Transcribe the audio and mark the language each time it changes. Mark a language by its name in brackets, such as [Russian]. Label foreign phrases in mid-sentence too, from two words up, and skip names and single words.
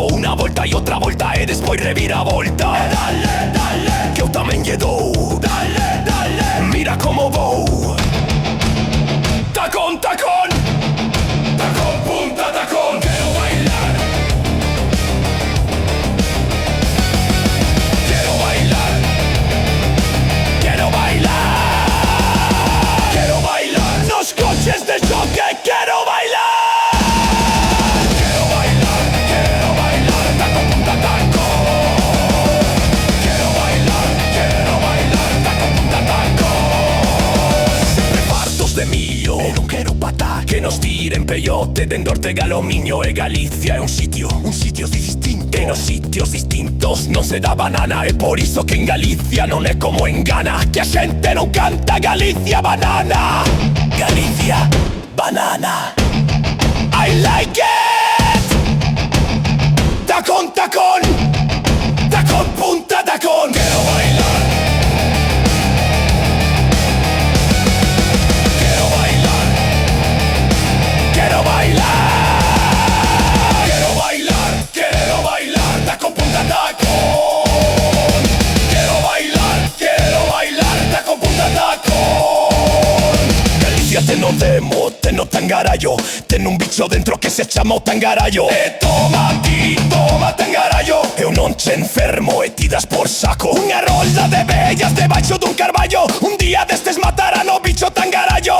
[Galician] Unha volta e outra volta e despois revira volta. E dale, dale, que eu tamén lle dou. Dale, dale, mira como vou. Tacón, tacón. Tacón, punta, tacón. Quero bailar. Quero bailar. [Spanish] Quiero bailar. Quiero bailar. [Galician] Nos coches de choque [Spanish] quiero bailar. De mío, [Galician] e non quero patá que nos tiren peyote dende Ortega lo miño. E Galicia é un sitio distinto. E nos sitios distintos non se dá banana. E por iso que en Galicia non é como en Ghana, que a xente non canta Galicia banana. [English] Galicia banana, I like it. [Galician] Tacón, tacón, tacón, punta, tacón. Quero bailar. [Spanish] Quiero bailar, tacón, punta, tacón. Quiero bailar, tacón, punta, tacón. [Galician] Galicia ten o demo, ten o tangarallo. Ten un bicho dentro que se chama o tangarallo. E toma ti, toma tangarallo. Eu non che enfermo e ti das por saco. Unha rolda de bellas debaixo dun carballo. Un día destes matarán o bicho tangarallo.